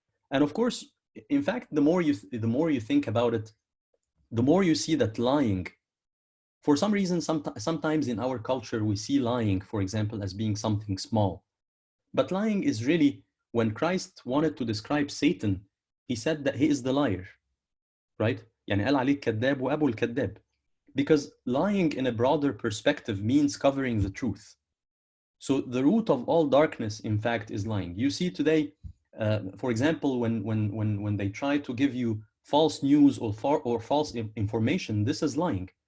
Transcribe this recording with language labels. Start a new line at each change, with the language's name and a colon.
English: And of course, in fact, the more you think about it, the more you see that lying, for some reason, sometimes in our culture, we see lying, for example, as being something small. But lying is really, when Christ wanted to describe Satan, he said that he is the liar, right?
Arabic: يعني قال عليك كذاب وأبو الكذاب.
English: Because lying in a broader perspective means covering the truth. So the root of all darkness, in fact, is lying. You see today, for example, when they try to give you false news or false information, this is lying.